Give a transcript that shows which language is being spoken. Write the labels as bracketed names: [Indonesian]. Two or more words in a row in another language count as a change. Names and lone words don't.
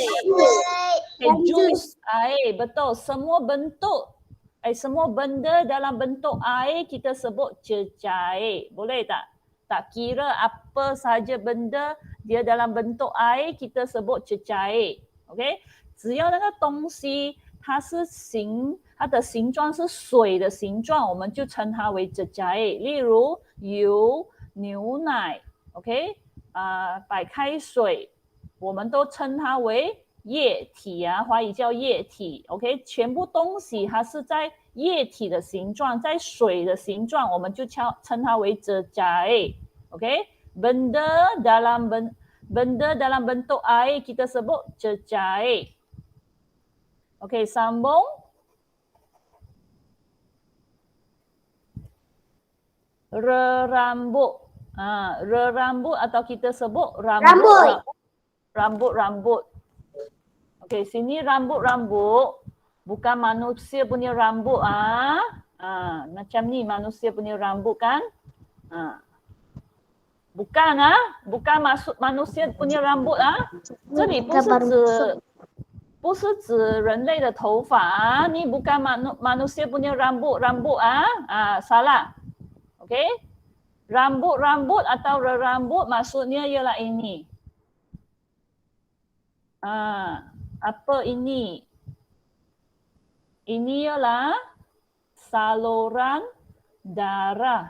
[Malay] Jus, air. Betul. Semua bentuk, semua benda dalam bentuk air kita sebut cecair. Boleh tak? Tak kira apa saja benda dia dalam bentuk air kita sebut cecair. [Chinese] OK， 只要那个东西它的形状是水的形状，我们就称它为cecair。例如油、牛奶 ，OK， 白开水，我们都称它为液体啊，华语叫液体 ，OK， 全部东西它是在液体的形状，在水的形状，我们就称它为 cecair，OK， [Malay] benda dalam bentuk air kita sebut cecair，OK，sambung。Rerambut. Rerambut atau kita sebut rambut. Rambut-rambut. Okey, sini rambut-rambut. Bukan manusia punya rambut. Macam ni manusia punya rambut kan. Bukan bukan maksud manusia punya rambut [Chinese] 这里不是指人类的头发你 [Malay] bukan manusia punya rambut salah. Okey. Rambut-rambut atau rerambut maksudnya ialah ini. Apa ini? Ini ialah saluran darah.